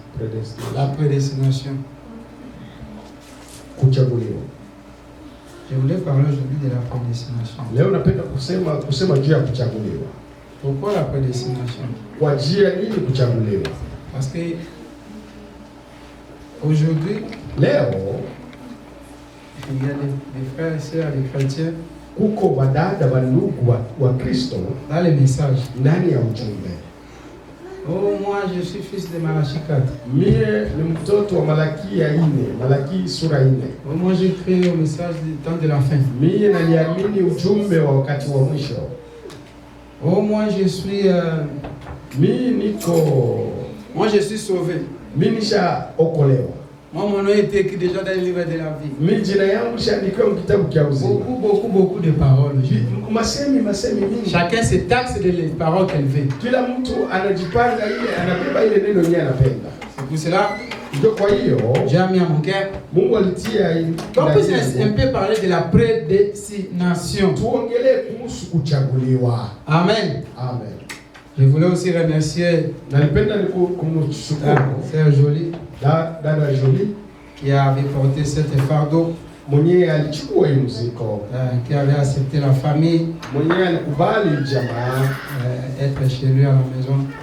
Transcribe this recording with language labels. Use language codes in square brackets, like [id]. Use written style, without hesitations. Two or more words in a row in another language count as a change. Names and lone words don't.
[fr] La prédestination. [sw] Kuchaguliwa. [fr] Je voulais parler aujourd'hui de la prédestination. [sw] Leo napenda kusema juu ya kuchaguliwa. [fr] Pourquoi la prédestination? [sw] Kwa njia nini kuchaguliwa? [fr] Parce que aujourd'hui, [sw] leo [fr] il y a des frères et sœurs, des chrétiens, [sw] kuko badada bandugu wa Kristo [fr] dans les messages. [sw] Ndani ya ujumbe. [fr] Oh, moi je suis fils de Malachie 4. [sw] Mie ni mtoto wa Malaki 4, Malaki sura 4. [fr] Oh, moi j'ai créé au message du temps de la fin. [sw] Mie naliamini ujumbe wa wakati wa mwisho. [fr] Oh, moi je suis moi je suis sauvé. [sw] Mimi nisha okolewa. [fr] Moi mon nom est écrit déjà dans le livre de la vie. [sw] Mimi jina yangu shaandikwa mu kitabu cha uzima. [fr] Beaucoup de paroles. [sw] Masemi mingi. [fr] Chacun se taxe de les paroles qu'elle veut. [sw] Kila mtu anajipanga ile anabeba ile neno yeye anapenda. [fr] C'est pour cela [sw] ndio kwa hiyo [fr] j'ai mis à mon cœur. [sw] Mungu alitia [fr] on peut un peu parler de la prédestination. [sw] Tuongelee kuhusu kuchaguliwa. Amen. Amen. [fr] Je voulais aussi remercier Sœur Jolie, [sw] Dada Jolie, [fr] qui avait porté cet fardeau, qui avait accepté la famille, être chez lui à la maison.